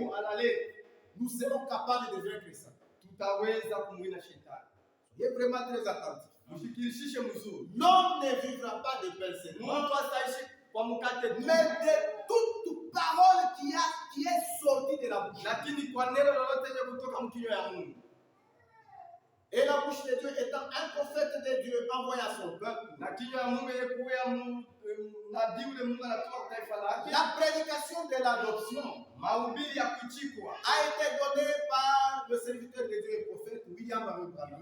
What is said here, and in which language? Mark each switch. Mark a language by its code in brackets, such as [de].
[sw] Mungu analeta. [fr] nous serons capables de vaincre ça. [sw] Tutaweza kumwina shetani. [fr] Soyez vraiment très attentifs. [sw] Mshikilishe mzuri. [fr] L'homme ne vivra pas de pain seulement, [sw] Mtu ataishi kwa mkate tu, [fr] mais de toute parole qui est sortie de la bouche. [sw] lakini kwa neno lolote lenye kutoka mkinywa ya Mungu. [fr] Et la bouche de Dieu étant un prophète de Dieu envoyé à son peuple. [sw] Na kinywa ya Mungu yekuya nabii ule Mungu anatoka kwa taifa lake. [fr] La prédication de l'adoption [sw] Mahubiri ya kuchikwa [fr] a été donnée par le serviteur de Dieu et prophète William Marion Branham.